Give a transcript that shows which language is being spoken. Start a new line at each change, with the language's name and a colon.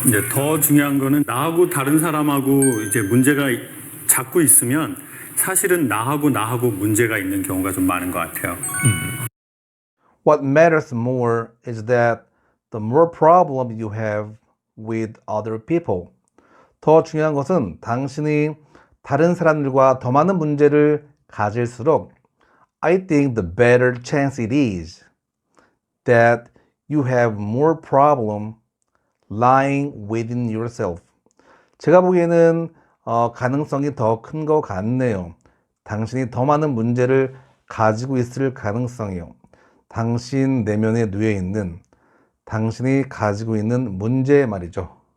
Korean: 더 중요한 거는 나하고 다른 사람하고 이제 문제가 자꾸 있으면 사실은 나하고 문제가 있는 경우가 좀 많은 것 같아요.
English: What matters more is that the more problem you have with other people.
Korean: 더 중요한 것은 당신이 다른 사람들과 더 많은 문제를 가질수록
English: I think the better chance it is that you have more problem lying within yourself.
Korean: 제가 보기에는 가능성이 더 큰 것 같네요. 당신이 더 많은 문제를 가지고 있을 가능성이요. 당신 내면에 누워 있는 당신이 가지고 있는 문제 말이죠.